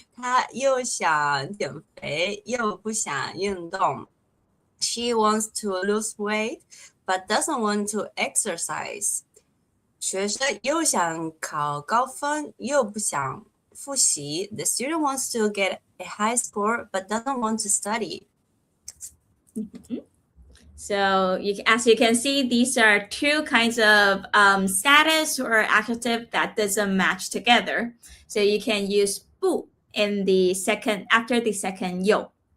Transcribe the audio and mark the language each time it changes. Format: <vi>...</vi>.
<zh>他又想减肥，又不想运动。</zh> <en>She wants to lose weight, but doesn't want to exercise.</en> <zh>学生又想考高分，又不想复习。</zh> <en>The student wants to get a high score, but doesn't want to study. So as you can see, these are two kinds of status or adjective that doesn't match together. So you can use 不 in the second, after the second 又.</en>